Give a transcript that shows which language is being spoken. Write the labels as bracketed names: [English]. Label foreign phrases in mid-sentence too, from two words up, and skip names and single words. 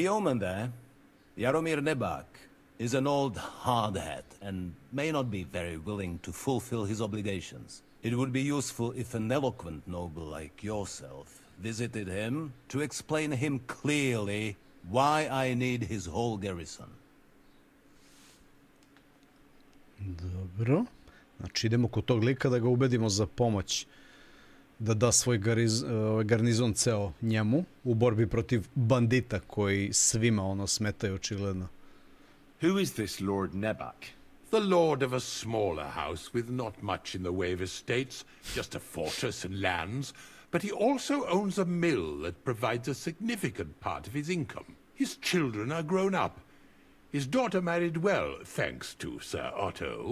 [English] The yeoman there, Jaromir Nebak, is an old hardhat and may not be very willing to fulfill his obligations. It would be useful if an eloquent noble like yourself visited him to explain him clearly why I need his whole garrison. [Serbian] Dobro. Znači idemo kod tog lika da ga ubedimo za pomoć. Da da svoj garnizon ceo njemu u borbi protiv bandita koji svima ono smetaju očigledno. [English] Who is this Lord Nebak? The lord of a smaller house with not much in the way of estates, just a fortress and lands, but he also owns a mill that provides a significant part of his income. His children are grown up. His daughter married well, thanks to Sir Otto.